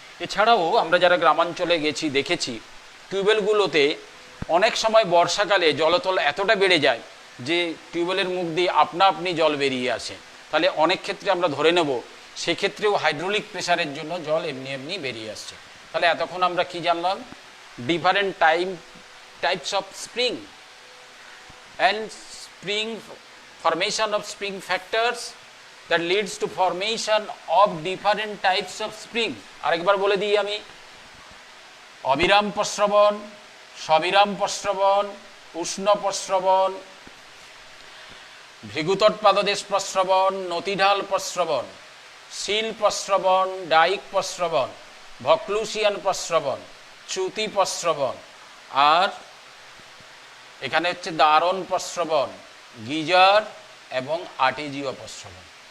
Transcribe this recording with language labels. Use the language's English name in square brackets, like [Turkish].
[Bangla] এছাড়াও আমরা যারা গ্রামাঞ্চলে গেছি দেখেছি টিউবওয়েলগুলোতে অনেক সময় বর্ষাকালে জলতল এতটা বেড়ে যায় যে টিউবওয়েলের মুখ দিয়ে আপনা আপনি জল বেরিয়ে আসে। তাহলে অনেক ক্ষেত্রে আমরা ধরে নেব সেক্ষেত্রেও হাইড্রোলিক প্রেশারের জন্য জল এমনি এমনি বেরিয়ে আসছে। তাহলে এতক্ষণ আমরা কি জানলাম? [English] Different types of spring and spring formation of spring factors that leads to formation of different types of spring. [Bangla] আরেকবার বলে দিই আমি, অবিরাম প্রস্রবণ, সবিরাম প্রস্রবণ, উষ্ণ প্রস্রবণ, ভৃগুতট পাদদেশ প্রস্রবণ, নতিঢাল প্রস্রবণ, শিল প্রস্রবণ, ডাইক প্রস্রবণ, ভক্লুসিয়ান প্রস্রবণ, চ্যুতি প্রস্রবণ, আর এখানে হচ্ছে দারণ প্রস্রবণ, গিজার এবং আর্টেজীয় প্রস্রবণ।